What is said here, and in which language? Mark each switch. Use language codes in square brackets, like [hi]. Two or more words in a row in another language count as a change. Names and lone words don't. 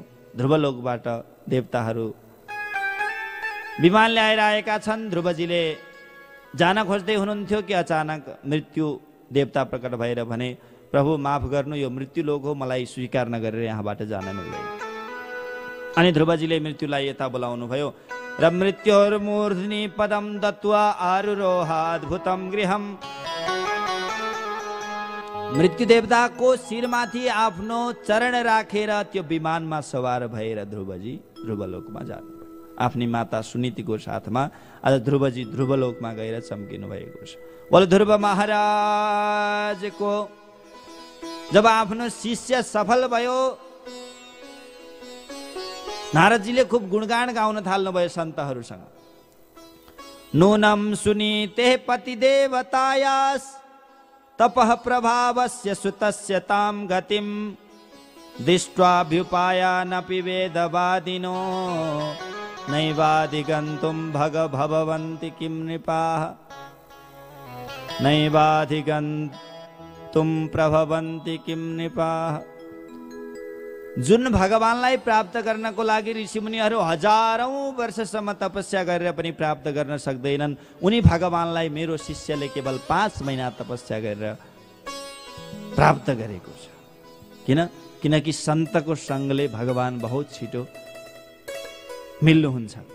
[ne] ध्रुवलोकबाट देवताहरू विमान ल्याएर आएका छन्। ध्रुवजीले जान खोज्दै हुनुहुन्थ्यो कि अचानक मृत्यु देवता प्रकट भएर भने, प्रभु माफ गर्नु, यो मृत्यु लोक हो, मलाई स्वीकार नगरेर यहाँबाट जान मिल्दैन। अनि ध्रुवजीले मृत्युलाई यता बोलाउनु भयो र [sa] मृत्योर्मूर्ध्नि पदम दत्वा आरुरोहाद्भुतम गृहम। [ne] मृत्यु देवताको शिरमाथि आफ्नो चरण राखेर त्यो विमानमा सवार भएर ध्रुवजी ध्रुवलोकमा जानु। आफ्नी माता सुनीतिको साथमा आज ध्रुवजी ध्रुवलोकमा गएर चम्किनु भएको छ। बोल ध्रुव महाराजको। जब आफ्नो शिष्य सफल भयो, नारदजीले खुब गुणगान गाउन थाल्नुभयो सन्तहरूसँग। [sa] नूनम सुनीते पति देवतायास तपः प्रभावस्य सुतस्य ताम गतिम दृष्ट्वाभ्युपायानपि वेदवादिनो नैवाधिगन्तुं भवन्ति किं नृपाः नैवाधिगन्तुं प्रभवन्ति किं नृपाः। [ne] जुन भगवानलाई प्राप्त गर्नको लागि ऋषिमुनिहरू हजारौं वर्षसम्म तपस्या गरेर पनि प्राप्त गर्न सक्दैनन्, उनी भगवानलाई मेरो शिष्यले केवल 5 महिना तपस्या गरेर प्राप्त गरेको छ। किनकि सन्तको सङ्गले भगवान बहुत छिटो मिल्नुहुन्छ।